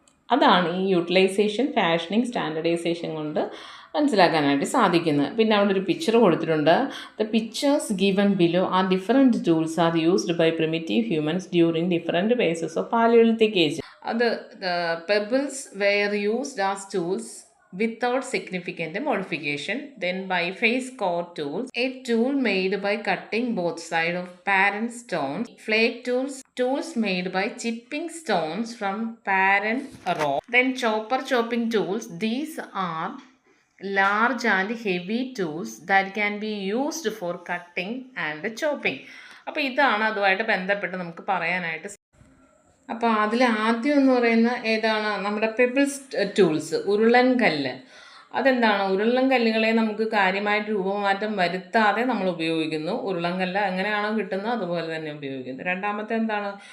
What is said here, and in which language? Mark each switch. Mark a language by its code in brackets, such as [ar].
[ml] അതാണ് ഈ utilisation, fashioning, standardisation കൊണ്ട് മനസ്സിലാക്കാനായിട്ട് സാധിക്കുന്നത്. പിന്നെ അവിടെ ഒരു പിക്ചർ കൊടുത്തിട്ടുണ്ട്. [en] The pictures given below are different tools are used by primitive humans during different phases of palaeolithic age. അത് pebbles were used as tools without significant modification. Then biface core tools, a tool made by cutting both sides of parent stones. Flake tools made by chipping stones from parent rock. Then chopping tools. These are large and heavy tools that can be used for cutting and chopping. [ml] അപ്പോൾ ഇതാണ് അതുമായിട്ട് ബന്ധപ്പെട്ട് നമുക്ക് പറയാനായിട്ട്. അപ്പോൾ അതിൽ ആദ്യം എന്ന് പറയുന്ന ഏതാണ്? നമ്മുടെ പെബിൾസ് ടൂൾസ്, ഉരുളൻ കല്ല്. അതെന്താണ്? ഉരുളൻ കല്ലുകളെ നമുക്ക് കാര്യമായിട്ട് രൂപമാറ്റം വരുത്താതെ നമ്മൾ ഉപയോഗിക്കുന്നു. ഉരുളൻ കല്ല് എങ്ങനെയാണോ കിട്ടുന്നത് അതുപോലെ തന്നെ ഉപയോഗിക്കുന്നു. രണ്ടാമത്തെ എന്താണ്?